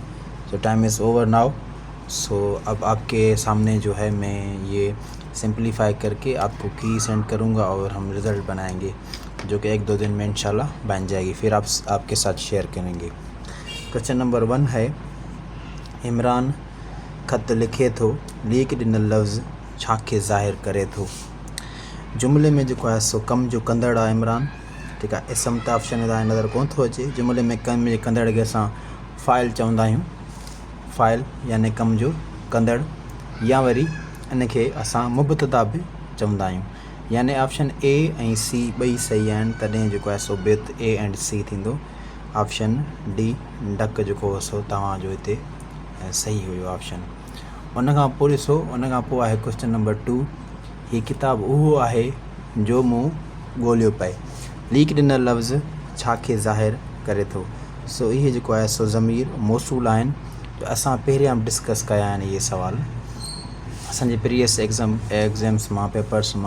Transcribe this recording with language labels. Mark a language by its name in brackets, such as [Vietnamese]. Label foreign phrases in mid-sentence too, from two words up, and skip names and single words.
[English] So time is over now. [Hindi] सो अब आपके सामने जो है मैं ये सिंप्लीफाई करके आपको की सेंड करूँगा और हम रिज़ल्ट बनाएंगे, जो कि 1-2 दिन में इंशाल्लाह बन जाएगी, फिर आपके साथ शेयर करेंगे। क्वेश्चन नंबर 1 है, [Sindhi] इमरान ख़त लिखे थो, लीक ॾिनल लफ़्ज़ छाखे ज़ाहिर करे थो। जुमिले में जो है सो कम जो कंदड़ आहे इमरान, [Hindi] ठीक है। [Sindhi] इसम त ऑप्शन में नज़र कोन थो अचे। जुमिले में कम जे कंदड़ खे असां फ़ाइल चवंदा आहियूं, फ़ाइल यानी कम जो कंदड़, या वरी इनखे असां मुब्तदा बि चवंदा आहियूं। यानी ऑप्शन ए ऐं सी ॿई सही आहिनि, तॾहिं जेको आहे सो बेत [English] A and C [Sindhi] थींदो। ऑप्शन डी डक जेको हो सो तव्हांजो हिते सही हुयो ऑप्शन। उन खां पोइ ॾिसो, उन खां पोइ आहे क्वेश्चन नंबर 2। हीअ किताबु उहो आहे जो मूं ॻोल्हियो पए, लीक ॾिनल लफ़्ज़ छाखे ज़ाहिर करे थो। सो इहे जेको आहे सो ज़मीर मौसूल आहिनि, जो असां पहिरियां डिस्कस कया आहिनि इहे सुवाल असांजे [English] previous exams [Sindhi] मां, पेपर्स मां।